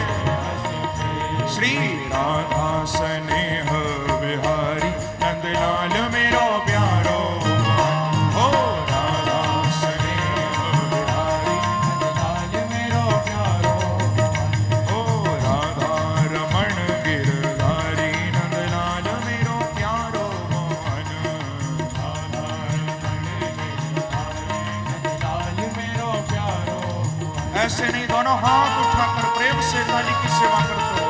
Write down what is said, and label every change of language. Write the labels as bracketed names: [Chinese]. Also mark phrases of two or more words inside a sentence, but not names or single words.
[Nepali] श्री राधा स्नेह बिहारी नंदलाल मेरो प्यारो, हो राधा स्नेह बिहारी लाल मेरो प्यारो ओ राधा रमण गिरधारी नंदलाल मेरो प्यारो मोहन। लाल मेरो प्यारो [Hindi] ऐसे नहीं, दोनों हाथ उठाकर प्रेम से ताली की सेवा करते हो।